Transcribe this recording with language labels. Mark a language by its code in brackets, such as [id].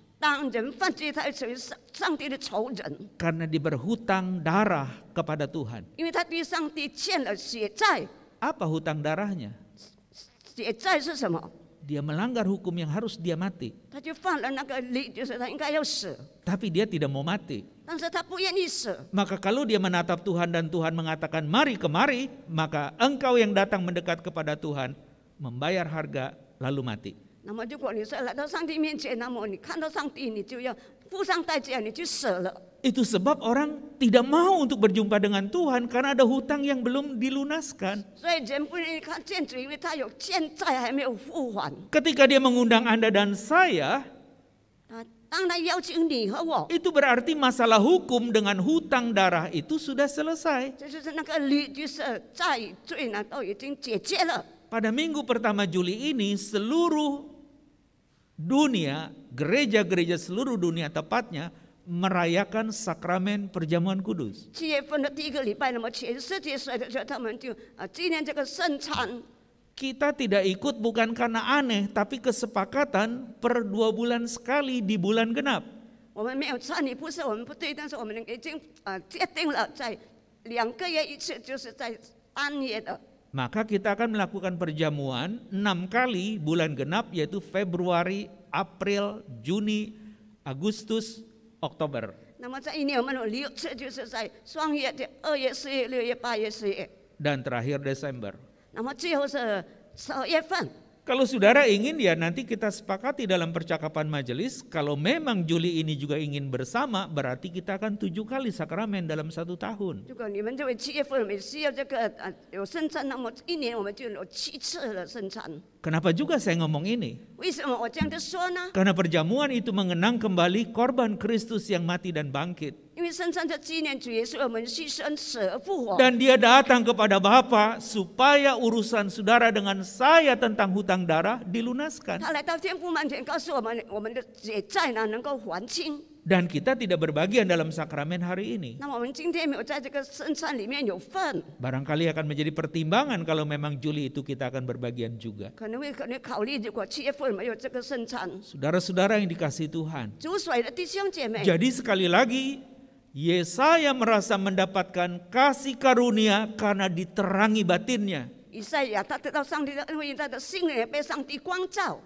[zh] 当人犯罪，他成为上帝的仇人， [id] Karena dia berhutang darah kepada Tuhan. [zh] 因为他对上帝欠了血债。 [id] Apa hutang darahnya? [zh] 血债是什么？ [id] Dia melanggar hukum yang harus dia mati. [zh] 他就犯了那个律，就是他应该要死， [id] Tapi dia tidak mau mati. [zh] 但是他不愿意死。 [id] Maka kalau dia menatap Tuhan dan Tuhan mengatakan mari kemari, maka engkau yang datang mendekat kepada Tuhan membayar harga lalu mati. [zh] 那么如果你是来到上帝面前，那么你看到上帝，你就要付上代价，你就死了。 [id] Itu sebab orang tidak mau untuk berjumpa dengan Tuhan karena ada hutang yang belum dilunaskan. [zh] 所以人不愿意看见主，因为他有欠债还没有付还。 [id] Ketika dia mengundang Anda dan saya, [zh] 他当然邀请你和我， [id] itu berarti masalah hukum dengan hutang darah itu sudah selesai. [zh] 这就是那个律，就是债罪呢都已经解决了。 [id] Pada minggu pertama Juli ini seluruh dunia, gereja-gereja seluruh dunia tepatnya merayakan sakramen perjamuan kudus. [zh] 7月份的第一个礼拜，那么全世界所有的人他们就纪念这个圣餐。 [id] Kita tidak ikut bukan karena aneh, tapi kesepakatan per 2 bulan sekali di bulan genap. [zh] 我们没有参与，不是我们不对，但是我们已经决定了，在2个月一次，就是在安夜的。 [id] Maka kita akan melakukan perjamuan 6 kali bulan genap, yaitu Februari, April, Juni, Agustus, Oktober. [zh] 那么在一年我们有6次，就是在双月的2月、4月、6月、8月、10月。 [id] Dan terakhir Desember. [zh] 那么最后是12月份。 [id] Kalau saudara ingin ya nanti kita sepakati dalam percakapan majelis, kalau memang Juli ini juga ingin bersama, berarti kita akan 7 kali sakramen dalam 1 tahun. [zh] 如果你们这位7月份我们需要这个有圣餐，那么一年我们就有7次的圣餐。 [id] Kenapa juga saya ngomong ini? [zh] 为什么我这样子说呢？ [id] Karena perjamuan itu mengenang kembali korban Kristus yang mati dan bangkit. [zh] 因为圣餐的纪念主耶稣，我们牺牲死而复活。 [id] Dan dia datang kepada Bapa supaya urusan saudara dengan saya tentang hutang darah dilunaskan. [zh] 他来到天父面前，告诉我们，我们的血债呢能够还清。 [id] Dan kita tidak berbagian dalam sakramen hari ini. [zh] 那么我们今天没有在这个圣餐里面有份， [id] Barangkali akan menjadi pertimbangan kalau memang Juli itu kita akan berbagian juga. [zh] 可能考虑，如果7月份没有这个圣餐， [id] Saudara-saudara yang dikasihi Tuhan. [zh] 主水的弟兄姐妹， [id] Jadi sekali lagi, Yesaya merasa mendapatkan kasih karunia karena diterangi batinnya. [zh] 以赛亚他得到上帝的恩惠，他的心灵也被上帝光照。